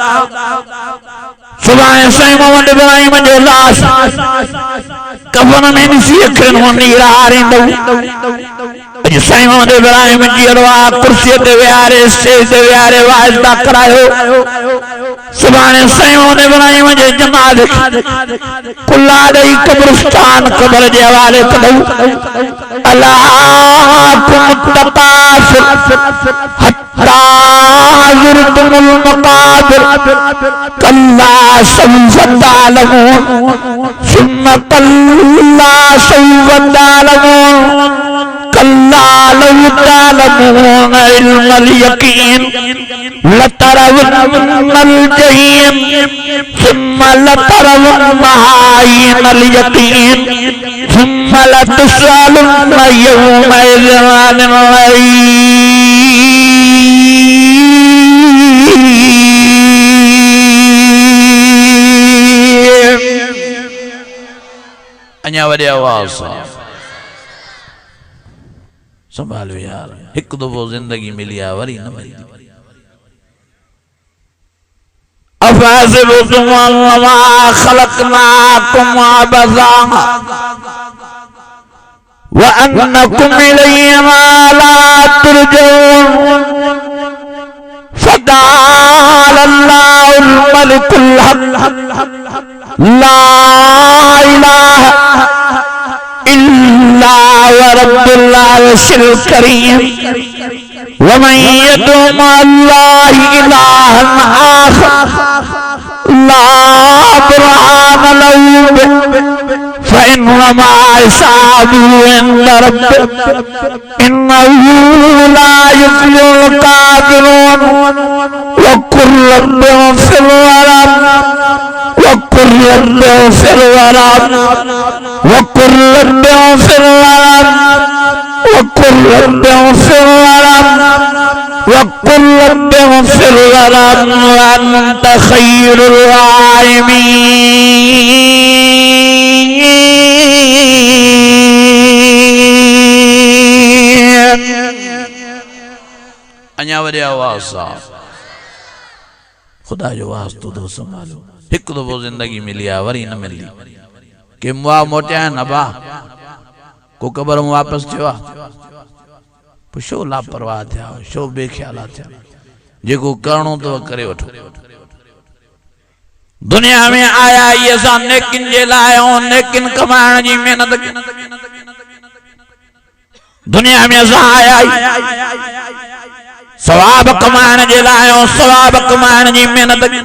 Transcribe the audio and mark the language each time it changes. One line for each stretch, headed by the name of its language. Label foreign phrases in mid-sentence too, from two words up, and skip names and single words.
Sindhi: सुभाणे साईं मोहम्मद इब्राहिम जो लाश कफन में ॾिसी अखियुनि मां नीर हारींदो अॼु साईं मोहम्मद इब्राहिम जीअरो आहे कुर्सीअ ते विहारे स्टेज ते विहारे वाइज़ था करायो सुभाणे साईं मोहम्मद इब्राहिम जे जनाज़े कुल्ला ॾेई कब्रिस्तान क़ब्र जे हवाले कढूं
Arabic: ألهاكم التكاثر حتى زرتم المقابر كلا سوف تعلمون ثم كلا سوف تعلمون كلا لو تعلمون علم اليقين لترون الجحيم ثم لترونها عين اليقين ثم لتسألن يومئذ عن
Sindhi: अञा वरी आवाज़ सां संभालियो यार हिकु दफ़ो ज़िंदगी मिली आहे वरी न मिली
Arabic: أفحسبتم أنما خلقناكم عبثا وأنكم إلينا لا ترجعون فتعالى الله الملك الحق لا إله إلا ورب العرش الكريم ومن يدع مع الله إلها آخر لا برهان له فإنما حسابه عند ربه إنه لا يفلح الكافرون وقل رب اغفر وارحم وقل رب اغفر وارحم وقل رب اغفر وارحم وقل رب اغفر وارحم وقل رب اغفر وارحم وأنت خير
Sindhi: राहिमीन अञा वरी आवाज़ सां खुदा जो वास्तो तो संभालो हिकु दफ़ो ज़िंदगी मिली आहे वरी न मिली के मुआ मोटिया आहिनि अबा को क़बर में वापस थियो आहे पोइ छो लापरवाह थिया छो बेख्याला थिया जेको करणो तो करे वठो दुनिया में आया ये असां नेकिन जे लाइ ऐं नेकिन कमाइण जी महिनत दुनिया में असां आया सवाब कमाइण जे लाइ ऐं सवाब कमाइण जी महिनत